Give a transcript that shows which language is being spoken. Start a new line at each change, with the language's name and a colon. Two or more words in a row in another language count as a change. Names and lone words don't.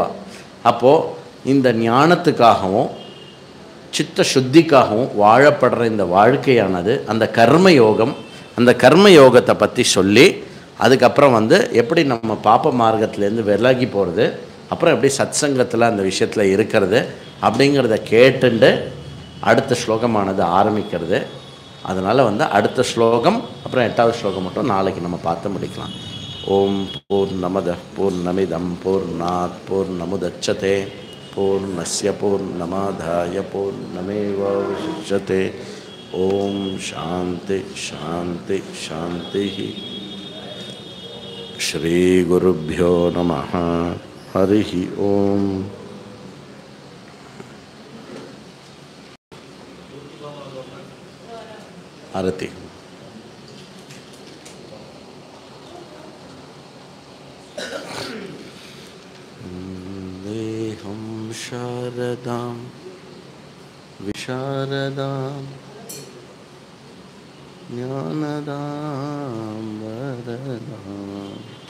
Tamil: அப்போது இந்த ஞானத்துக்காகவும் சித்த சுத்திக்காகவும் வாழப்படுற இந்த வாழ்க்கையானது அந்த கர்மயோகம், அந்த கர்மயோகத்தை பற்றி சொல்லி அதுக்கப்புறம் எப்படி நம்ம பாப்ப மார்க்கத்துலேருந்து விலகி போகிறது, அப்புறம் எப்படி சத்சங்கத்தில் அந்த விஷயத்தில் இருக்கிறது அப்படிங்கிறத கேட்டுண்டு அடுத்த ஸ்லோகமானது ஆரம்பிக்கிறது. அதனால் அடுத்த ஸ்லோகம் அப்புறம் 8வது ஸ்லோகம் மட்டும் நாளைக்கு நம்ம பார்த்து முடிக்கலாம்.
Sanskrit: ओम् पूर्णमद पूर्णमिदं पूर्णात् पूर्णमुदच्यते पूर्णस्य पूर्णमादाय पूर्णमेवावशिष्यते. ओम् शान्ति शान्ति शान्ति. श्री गुरुभ्यो नमः. हरि ओम्। आरती. देहम् शारदाम् विशारदाम् ज्ञानदाम् वरदाम्.